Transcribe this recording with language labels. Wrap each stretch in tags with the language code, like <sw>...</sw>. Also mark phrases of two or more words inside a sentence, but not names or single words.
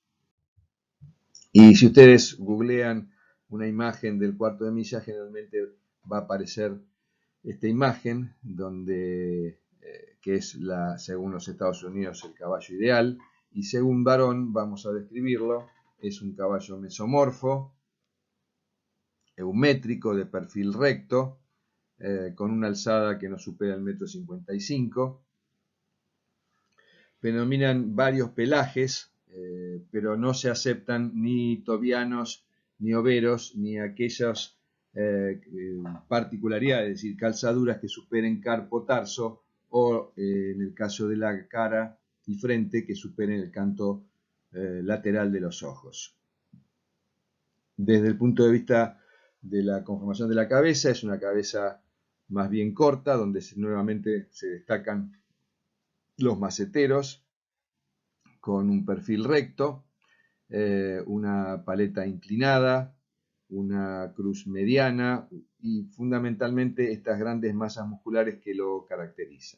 <es>Y si ustedes googlean una imagen del cuarto de milla, generalmente va a aparecer esta imagen donde que es según los Estados Unidos el caballo ideal, y según Barón, vamos a describirlo, es un caballo mesomorfo, eumétrico, de perfil recto, con una alzada que no supera el 1,55 m. Predominan varios pelajes, pero no se aceptan ni tobianos, ni overos, ni aquellas particularidades, es decir, calzaduras que superen carpo-tarso o, en el caso de la cara y frente, que superen el canto lateral de los ojos. Desde el punto de vista de la conformación de la cabeza, es una cabeza más bien corta, donde nuevamente se destacan los maceteros, con un perfil recto, una paleta inclinada, una cruz mediana y fundamentalmente estas grandes masas musculares que lo caracterizan.</es>